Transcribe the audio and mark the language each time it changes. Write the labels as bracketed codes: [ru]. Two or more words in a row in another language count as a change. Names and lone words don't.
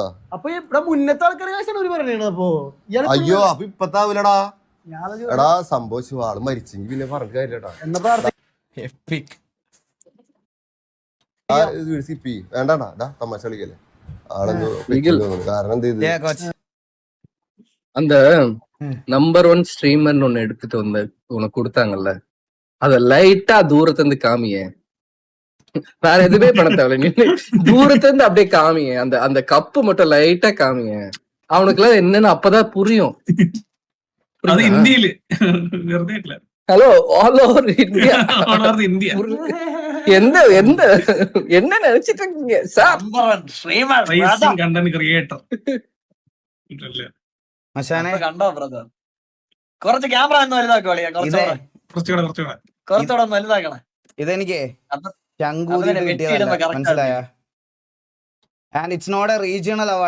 [ml] അപ്പൊ ഇവിടെ മുന്നത്തെ ആൾക്കാരെ അപ്പൊ അയ്യോ, അപ്പൊ ഇപ്പത്താവൂലടാ. എടാ സംഭവിച്ചു, ആള് മരിച്ചെങ്കിൽ പിന്നെ പറഞ്ഞ കാര്യട്ടാ. വേണ്ടാ തമാശ കളിക്കല്ലേ. ആളെന്തോ കാരണം എന്ത് ചെയ്ത് [ta] அந்த நம்பர் 1 ஸ்ட்ரீமர்னு ஒண்ணு எடுத்துட்டு வந்து உனக்கு கொடுத்தாங்கல்ல, அத லைட்டா தூரத்துல இருந்து காமிய. வேற எதுவுமே பண்ண தேவையில்ல, நீ தூரத்துல இருந்து அப்படியே காமிய. அந்த அந்த கப்பு மட்டும் லைட்டா காமிய. அவனுக்கு எல்லாம் என்னன்னு அப்பதான் புரியும். [en] Hello, all over India. [ta] எந்த எந்த என்ன நினைச்சிட்டு இருக்கீங்க சார்? [ml] കണ്ടോ ബ്രദർ? കുറച്ച് ക്യാമറ ഒന്ന് വലുതാക്കോളിയാ. കുറച്ചുകൂടെ വലുതാക്കണേ. ഇതെനിക്ക് അപ്പൊ ചങ്കൂതി അതിനെ കിട്ടിയതല്ല, വെട്ടിയിടുമ്പോ correct മനസ്സിലായ? [en] and it's not a regional award.